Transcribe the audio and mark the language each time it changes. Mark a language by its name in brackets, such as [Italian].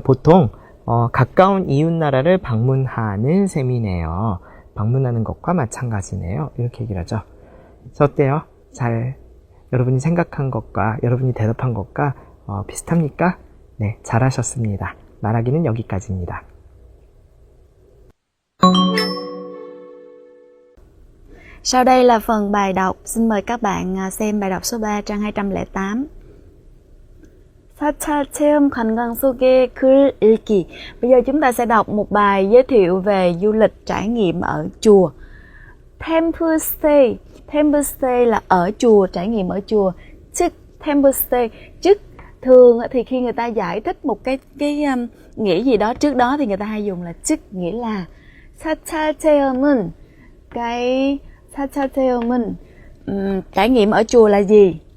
[Korean] 보통 가까운 이웃 나라를 방문하는 셈이네요. 방문하는 것과 마찬가지네요. 이렇게 얘기를 하죠. 그래서 어때요? 여러분이 생각한 것과 여러분이 대답한 것과 비슷합니까? 네, 잘하셨습니다. 말하기는 여기까지입니다. [Vietnamese] Sau đây là phần bài đọc. Xin mời các bạn xem bài đọc số 3 trang 208. [Korean] 사찰 체험 관광 속의 글 읽기. [Vietnamese] Bây giờ chúng ta sẽ đọc một bài giới thiệu về du lịch trải nghiệm ở chùa. Temple stay. Temple stay là ở chùa, trải nghiệm ở chùa. Chức temple stay. Chức thường thì khi người ta giải thích một cái nghĩa gì đó trước đó thì người ta hay dùng là chức, nghĩa là [Korean] 사찰 체험은 [Vietnamese] cái 사찰 체험은 trải nghiệm ở chùa là gì?